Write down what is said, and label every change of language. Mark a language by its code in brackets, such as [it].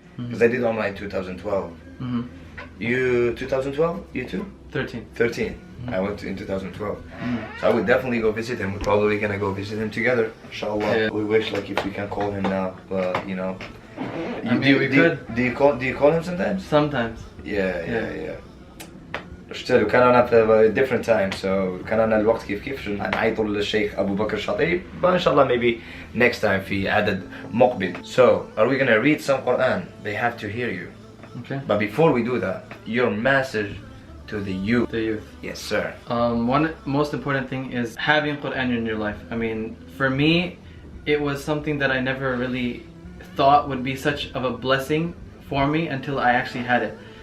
[en] Because I did Umrah in 2012. You 2012? You too? 13. I went in 2012. So I would definitely go visit him. We're probably gonna go visit him together, inshallah. Yeah. We wish like if we can call him now, but you know. we could. Do you call him sometimes? Sometimes. Yeah. [ar] قلت له كان أنا في [en] different time, so [ar] كان أنا الوقت كيف نعيطوا للشيخ أبو بكر الشاطبي. [en] But inshallah maybe next time [ar] في عدد مقبل. [en] So are we gonna read some Quran? They have to hear you. Okay. But before we do that, your message to the youth. The youth. Yes, sir. One most important thing is having Quran in your life. I mean, for me, it was something that I never really thought would be such of a blessing for me until I actually had it.